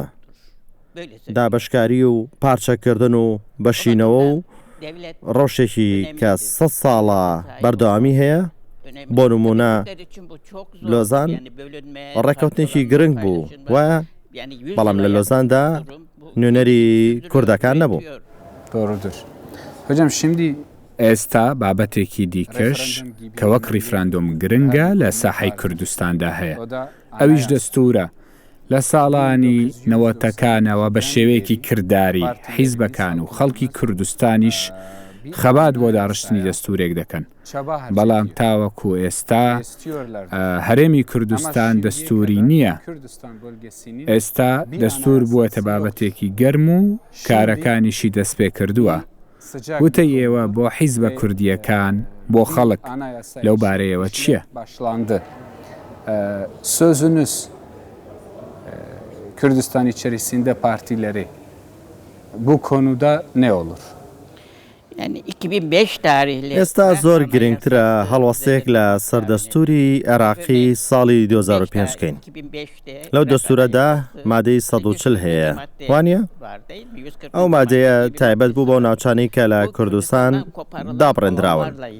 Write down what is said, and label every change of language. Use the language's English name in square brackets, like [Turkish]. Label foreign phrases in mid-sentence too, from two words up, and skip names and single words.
[Central Kurdish] دابەشکاری و پارچەکردن و بەشینەوە و ڕەوشێکی کە 100 ساڵە بەردەوامی هەیە. بۆ نمونە لۆزان ڕێکەوتنێکی گرنگ بوو وایە، بەڵام لە لۆزاندا نوێنەری کوردەکان نەبوو. [Turkish] Doğrudur. Hocam şimdi [Central Kurdish] ئێستا بابەتێکی دیکەش کە وەک ریفراندۆم گرنگە لە ساحەی کوردستاندا هەیە، ئەویش دەستورە. لە ساڵانی نەوەتەکانەوە بە شێوەیەکی کردداری حیزبەکان و خەڵکی کوردستانیش خەبات بۆ داڕشتنی دەستورێک دەکەن، بەڵام تاوەکو ئێستا هەرێمی کوردستان دەستوری نییە. ئێستا دەستور بووەتە بابەتێکی گەرم و کارەکانیشی دەست پێ کردووە. وتە ئێوە بۆ حیزبە کوردیەکان بۆ خەڵک لەو بارەیەوە چییە؟ [Turkish] Sözünüz Kürdistan içerisinde partileri bu konuda ne olur? Yani 2005 tarihli [Central Kurdish] ئێستا زۆر گرنگترە هەڵوەستەیەک لە سەردەستوری عێراقی ساڵی 2005 بکەین. لەو دەستورەدا مادەی 140 هەیە، وانە؟ ئەو مادەیە تایبەت بوو بۆ ناوچانەی کە لە کوردستان دابڕێنراون.